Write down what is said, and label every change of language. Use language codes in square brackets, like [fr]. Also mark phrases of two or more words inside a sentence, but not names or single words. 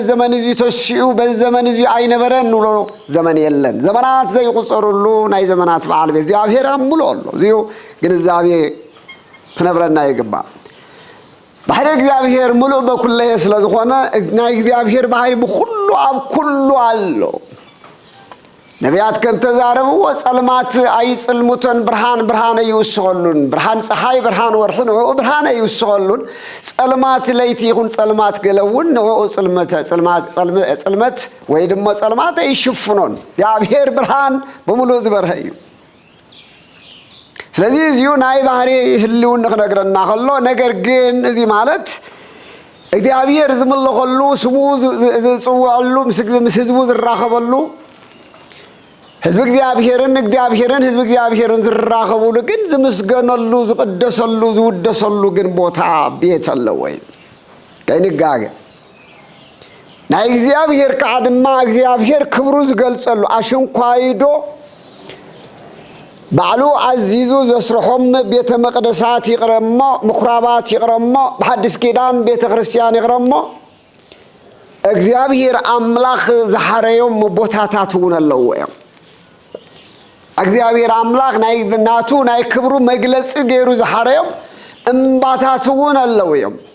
[ti] ዘመን እዚ ተሽኡ በዚ ዘመን እዚ ኣይነበረን ንብሎ ዘመን የለን ዘመናት ዘይቁፀሩሉ ናይ ዘመናት በዓል እግዚአብሔር ኣምሎ ኣሎ እዚዩ ግንዛቤ ክነብረና ይግባእ ባህሪ እግዚአብሔር ሙሉእ በኩለሄ ስለዝኾነ ናይ እግዚአብሔር ባህሪ ብኩሉ ኣብ ኩሉ ኣሎ ነቢያት ከም ተዛረብዎ ጸልማት ኣይጽልሙተን ብርሃን ይውስኸሉን ብርሃን ፀሓይ ብርሃን ወርሒ ንዕኡ ብርሃን ይውስኸሉን ጸልማት ለይቲ ይኹን ጸልማት ገለውን ንዕኡ ጽልመት ወይ ድማ ጸልማት ይሽፍኖን እግዚአብሔር ብርሃን በሙሉእ ዝበርሀ እዩ ስለዚህ እዚሁ ናይ ባህሪ ህልውን ንኽነግረና ከሎ ነገር ግን እዚ ማለት እግዚአብሔር ዝምልኸሉ ስሙ ዝፅውዐሉ ምስ ህዝቡ ዝራኸበሉ ህዝብ እግዚአብሔርን ህዝብ እግዚአብሔርን ዝራኸቡሉ ግን ዝምስገነሉ ዝቅደሰሉ ዝውደሰሉ ግን ቦታ ቤት አለ ወይ ከይንጋገ ናይ እግዚአብሔር ከዓ ድማ እግዚአብሔር ክብሩ ዝገልጸሉ ኣሽንኳይዶ ባዕሉ ዓዚዙ ዘስርሖም ቤተ መቅደሳት ይቕረሞ ምኩራባት ይቕረሞ በሐዲስ ኪዳን ቤተ ክርስቲያን ይቕረሞ እግዚአብሔር አምላክ ዘሐረዮም ቦታታት ሆነለው ወይም እግዚአብሔር አምላክ ናቱ ናይ ክብሩ መግለጽ ገይሩ ዘሐረዮም እምባታት ሆነለው ወይም